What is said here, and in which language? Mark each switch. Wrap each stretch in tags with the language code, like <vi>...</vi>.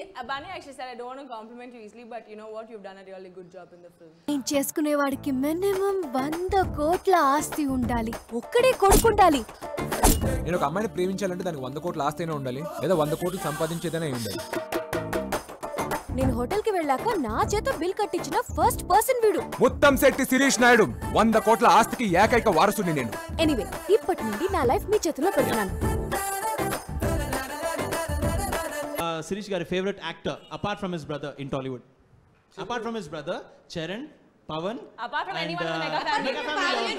<en>Bunny actually said, I don't want to compliment you easily, but you know what, you've done a really good job in the film.</en> <te>నేను చేసుకునేవాడికి minimum 100 కోట్ల ఆస్తి ఉండాలి, ఒక్కడే కొడుకుండాలి. నేను ఒక అమ్మాయిని ప్రేమించాలంటే దానికి 100 కోట్ల ఆస్తి అయినా ఉండాలి, లేదా 100 కోట్లు సంపాదించేదైనా ఉండాలి. నేను హోటల్ కి వెళ్ళాక నా చేత బిల్ కట్టించిన ఫస్ట్ పర్సన్ వీడు. ముత్తంశెట్టి శిరీష్ నాయుడు, 100 కోట్ల ఆస్తికి ఏకైక వారసుని నేను. ఎనీవే, ఇప్పటి నుండి నా లైఫ్ మీ చేతుల్లో పెడుతున్నాను.</te> <en>Sirish గారి favourite actor apart from his brother in Tollywood? Apart from his brother Charan, Pavan, apart from anyone in the mega family,</en>